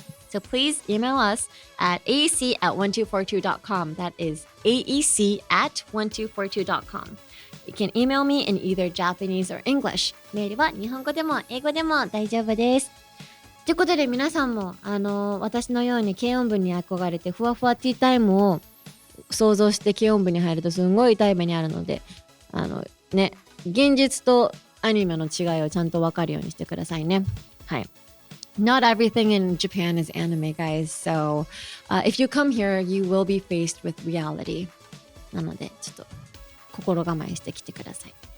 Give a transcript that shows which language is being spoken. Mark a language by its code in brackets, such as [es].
[en] So please email us at aec@1242.com. That is aec@1242.com. You can email me in either Japanese or English. [ja] メールは日本語でも英語でも大丈夫です。ということで皆さんも私のように軽音部に憧れてふわふわティータイムを想像して軽音部に入るとすんごい痛い目にあるのでね、現実とアニメの違いをちゃんと分かるようにしてくださいね。はい。 [en] Not everything in Japan is anime, guys. So, if you come here, you will be faced with reality. [ja] なので、ちょっと心構えしてきてください。